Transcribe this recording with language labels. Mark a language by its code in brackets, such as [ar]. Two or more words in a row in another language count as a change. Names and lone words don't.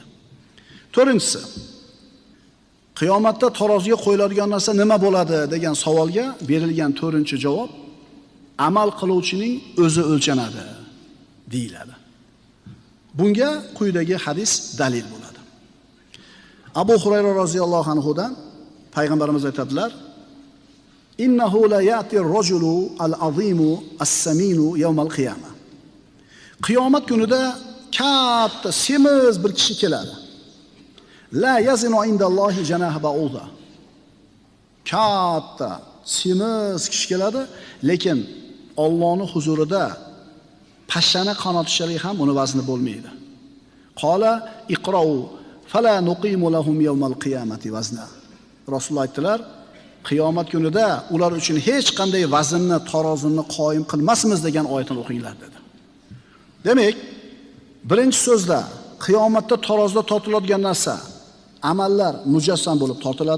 [uz] To'rtinchisi, qiyomatda taroziga qo'yiladigan narsa nima bo'ladi degan savolga berilgan to'rtinchi javob, amal qiluvchining o'zi o'lchanadi deyiladi. Bunga quyidagi hadis dalil bo'ladi. Abu Hurayra roziyallohu anhudan payg'ambarimiz aytadilar: [ar] "إنه ليأتي الرجل العظيم السمين يوم القيامة." [uz] Qiyomat kunida katta semiz bir kishi keladi. [ar] لا يزن عند الله جناح بعوضة. [uz] Katta semiz kishi keladi, lekin Allohning huzurida pashshani qanotishalik ham uni vazni bo'lmaydi. [ar] قال اقرؤوا فلا نقيم لهم يوم القيامة وزنا. [uz] Rasululloh aytdilar, qiyomat kunida ular uchun hech qanday vaznni, tarozini qoyim qilmasmiz degan oyatni o'qinglar dedi. Demak, birinchi so'zda qiyomatda tarozida tortiladigan narsa amallar mujassam bo'lib tortiladi.